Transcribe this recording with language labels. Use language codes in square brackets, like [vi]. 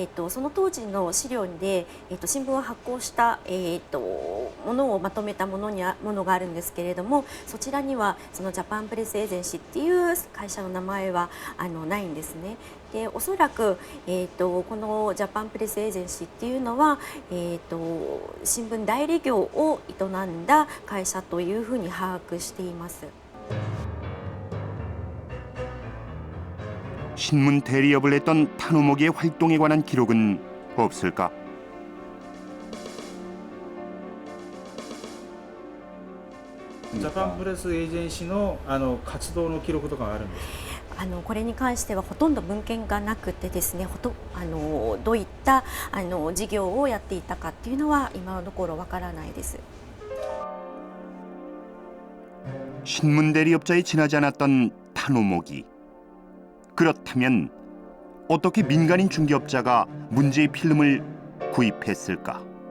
[ja] その当時の資料で、新聞を発行した、ものをまとめたものがあるんですけれども、そちらにはそのジャパンプレスエージェンシーっていう会社の名前はないんですね。でおそらく、このジャパンプレスエージェンシーっていうのは、新聞代理業を営んだ会社というふうに把握しています。 [ko] 신문 대리업을 했던 타노모기의 활동에 관한 기록은 없을까? [ja] 자판 프레스 에이전시の活動の記録とかがあるんですか。これに関してはほとんど文献がなくてですね、どういった事業をやっていたかっていうのは今のところわからないです。 [ko] 신문 대리업자에 지나지 않았던 타노모기. 그렇다면 어떻게 민간인 중개업자가 문제의 필름을 구입했을까?